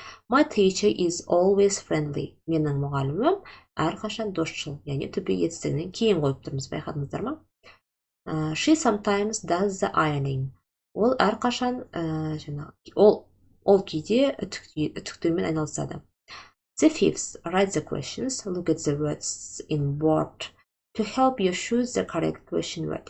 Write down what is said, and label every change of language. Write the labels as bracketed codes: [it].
[en] My teacher is always friendly. [kk] Менің мұғалімім әрқашан досшыл, яғни to be етістігінен кейін қойып тұрмыз, байқадыңыздар ма? [en] She sometimes does the ironing. [kk] Ол әрқашан ол кейде үтіктеумен айналысады. [en] The fifth, write the questions, look at the words in board to help you choose the correct question word.